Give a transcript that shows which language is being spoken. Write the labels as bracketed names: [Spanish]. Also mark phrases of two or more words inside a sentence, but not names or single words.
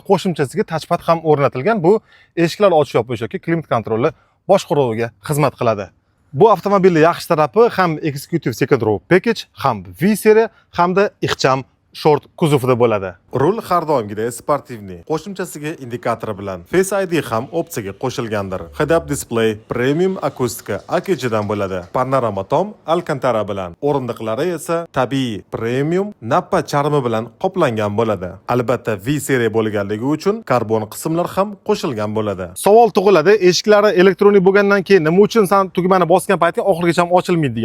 [Uzbek] Qo'shimchasiga touchpad ham o'rnatilgan. Bu eshiklar ochish yopish yoki klimat kontroli boshqaruviga xizmat qiladi. Bu avtomobilning yaxshi tarafi ham Executive Second Row Package, ham V seriya, hamda ixcham short kuzovida bo'ladi. Rul har doimgidek sportivniy. Qo'shimchasiga indikator bilan Face ID ham opsiyaga qo'shilgandir. [English] Head-up display, [Uzbek] premium akustika AKG dan bo'ladi. Panorama tom Alcantara bilan. O'rindiqlari esa tabiiy premium nappa charmi bilan qoplangan bo'ladi. Albatta V seriya bo'lganligi uchun karbon qismlar ham qo'shilgan bo'ladi. Savol tug'iladi, eshiklari elektronik bo'lgandan keyin nima uchun sen tugmani bosgan paytga oxirigacha ochilmaydi degan.